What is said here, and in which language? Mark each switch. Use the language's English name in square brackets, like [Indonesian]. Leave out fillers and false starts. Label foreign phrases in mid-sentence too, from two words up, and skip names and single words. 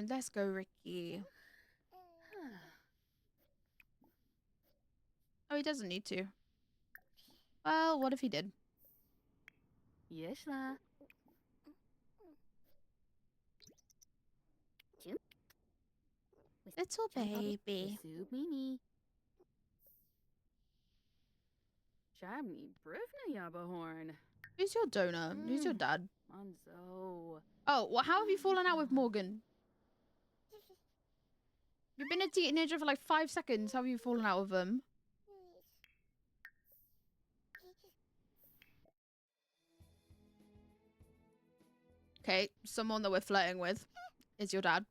[English] Let's go, Ricky. Oh, he doesn't need to. Well, what if he did? Yeshla. Little baby. Submini. Shabni Brivna Yabahorn. Who's your donor? Who's your dad? Monzo. Oh, well, how have you fallen out with Morgan? You've been a teenager for like 5 seconds. How have you fallen out with him? Okay, someone that we're flirting with is your dad.